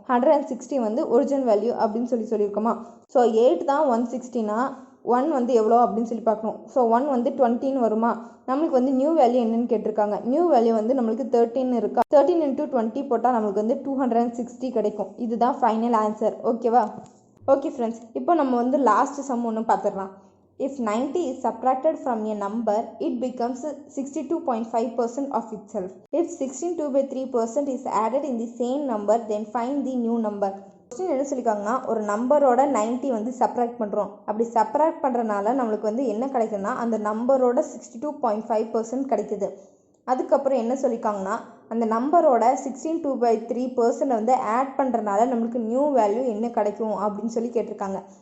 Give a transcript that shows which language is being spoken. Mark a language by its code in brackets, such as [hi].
[ta] 160 வந்து original value அப்படின்னு சொல்லியிருக்கோமா. So 8 தான் 160னா 1 வந்து எவ்வளோ அப்படின்னு பார்க்கணும். ஸோ 1 வந்து 20ன்னு வருமா. நம்மளுக்கு வந்து நியூ வேல்யூ என்னன்னு கேட்டிருக்காங்க. நியூ வேல்யூ வந்து நம்மளுக்கு 13 இருக்கா. 13 × 20 போட்டால் நம்மளுக்கு வந்து 260 கிடைக்கும். இதுதான் ஃபைனல் ஆன்சர். ஓகேவா? ஓகே ஃப்ரெண்ட்ஸ், இப்போ நம்ம வந்து லாஸ்ட் சம் ஒன்று பார்த்துடலாம். [en] If 90 is subtracted from a number, it becomes 62.5% of itself. If 16/3% is added in the same number, then find the new number. [ta] Question என்ன சொல்லியிருக்காங்கன்னா, ஒரு நம்பரோட 90 வந்து சப்ராக்ட் பண்ணுறோம். அப்படி சப்ராக்ட் பண்ணுறனால நம்மளுக்கு வந்து என்ன கிடைக்குதுன்னா, அந்த நம்பரோட 62.5% கிடைக்குது. அதுக்கப்புறம் என்ன சொல்லியிருக்காங்கன்னா, அந்த நம்பரோட 16/3% வந்து ஆட் பண்ணுறனால நம்மளுக்கு நியூ வேல்யூ என்ன கிடைக்கும் அப்படின்னு கேட்டிருக்காங்க.